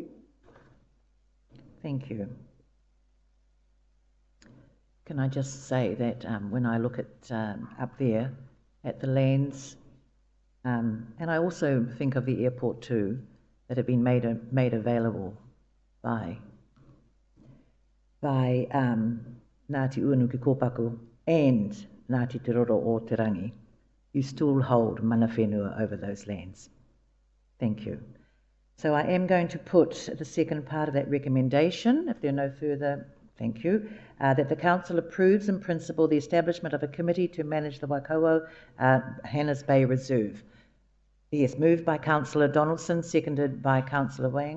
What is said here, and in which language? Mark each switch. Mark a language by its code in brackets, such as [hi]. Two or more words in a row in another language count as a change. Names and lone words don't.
[en] Thank you. Can I just say that when I look at up there at the lands, and I also think of the airport too, that have been made available by Ngāti Uanu ki Kōpaku and Ngāti Te Roro o Te Rangi, you still hold [mi] mana whenua [en] over those lands. Thank you. So I am going to put the second part of that recommendation, if there are no further, thank you, that the Council approves in principle the establishment of a committee to manage the Waikawa Hannahs Bay Reserve. Yes, moved by Councillor Donaldson, seconded by Councillor Wang.